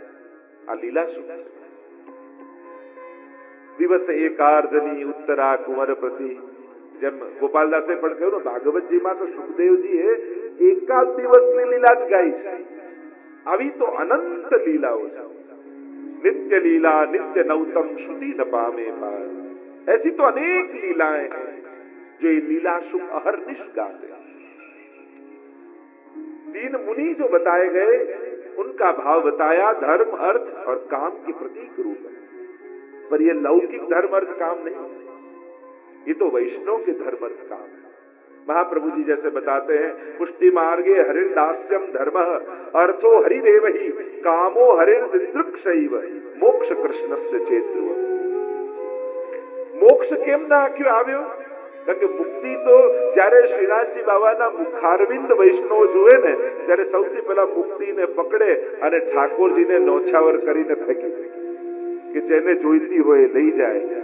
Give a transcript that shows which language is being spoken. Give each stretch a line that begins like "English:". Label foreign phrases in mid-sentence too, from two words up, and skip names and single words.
Gujarati: આ લીલા સુખ છે. દિવસ એકાર્ધની ઉત્તરા કુંવર પ્રતિ જેમ ગોપાલદાસે પણ કહ્યું ને, ભાગવતજીમાં તો સુખદેવજીએ એકાદ દિવસની લીલા જ ગાઈ છે. આવી તો અનંત લીલાઓ છે. નિત્ય લીલા નિત્ય નવતમ શ્રુતિ ન પામે પાર.
Hindi: ऐसी तो अनेक लीलाएं हैं जो ये लीला शुभ अहर्निश गाते हैं. 3 मुनि जो बताए गए उनका भाव बताया, धर्म अर्थ और काम के प्रतीक रूप है. पर ये लौकिक धर्म अर्थ काम नहीं, ये तो वैष्णव के धर्म अर्थ काम है. महाप्रभु जी जैसे बताते हैं,
Sanskrit: पुष्टि मार्गे हरिर्दास्यम धर्मः अर्थो हरिरेवहि कामो हरिर्दिदृक्षैव मोक्ष कृष्णस्य चेतुः.
Gujarati: મોક્ષ કેમ ના આખ્યું આવ્યો? કારણ કે મુક્તિ તો જ્યારે શ્રીનાથજી બાબાના મુખારવિંદ વૈષ્ણવ જુએ ને, ત્યારે સૌથી પહેલા મુક્તિને પકડે અને ઠાકોરજીને નોછાવર કરીને ફેંકી દે કે જેને જોઈતી હોય લઈ જાય.